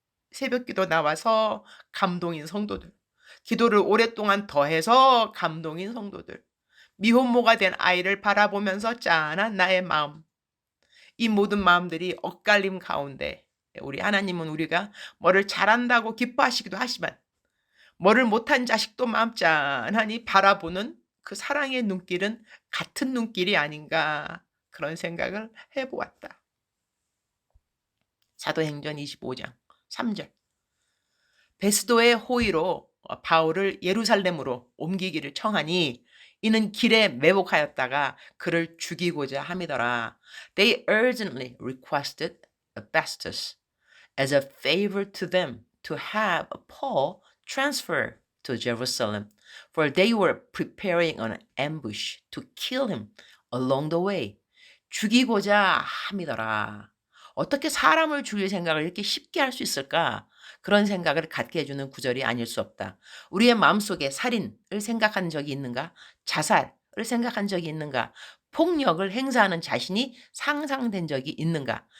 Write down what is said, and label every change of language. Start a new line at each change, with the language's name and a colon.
Korean: 새벽기도 나와서 감동인 성도들, 기도를 오랫동안 더해서 감동인 성도들, 미혼모가 된 아이를 바라보면서 짠한 나의 마음, 이 모든 마음들이 엇갈림 가운데 우리 하나님은 우리가 뭐를 잘한다고 기뻐하시기도 하지만 뭐를 못한 자식도 마음 짠하니 바라보는 그 사랑의 눈길은 같은 눈길이 아닌가 그런 생각을 해보았다. 사도행전 25장 3절. 베스도의 호의로 바울을 예루살렘으로 옮기기를 청하니 이는 길에 매복하였다가 그를 죽이고자 함이더라.
English: They urgently requested Festus as a favor to them to have Paul transferred to Jerusalem, for they were preparing an ambush to kill him along the way.
Korean: 죽이고자 함이더라. 어떻게 사람을 죽일 생각을 이렇게 쉽게 할 수 있을까? 그런 생각을 갖게 해주는 구절이 아닐 수 없다. 우리의 마음속에 살인을 생각한 적이 있는가? 자살을 생각한 적이 있는가? 폭력을 행사하는 자신이 상상된 적이 있는가?